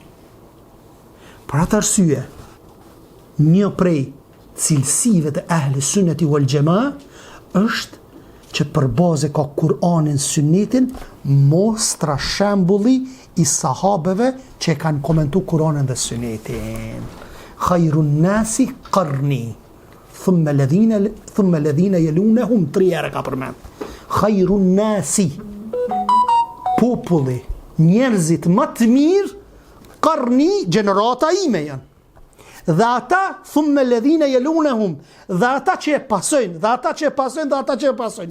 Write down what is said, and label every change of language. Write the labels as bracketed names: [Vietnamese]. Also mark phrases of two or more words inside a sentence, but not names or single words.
[Albanian] Për atë arsye, një prej cilësive të ehli sunneti wal xhamaa është që për bazë ka Kur'anin, Sunnetin, mostra shembulli i sahabeve që kanë komentu Kur'anin dhe Sunnetin. [Arabic] خير الناس قرني ثم الذين يلونهم, [Albanian] 3 herë ka përmend. [Arabic] خير الناس, [Albanian] populli, njerëzit më të mirë, qarni, gjenerata ime janë. Dhe ata, [Arabic] ثم الذين يلونهم, [Albanian] dhe ata që e pasojnë, dhe ata që e pasojnë, dhe ata që e pasojnë.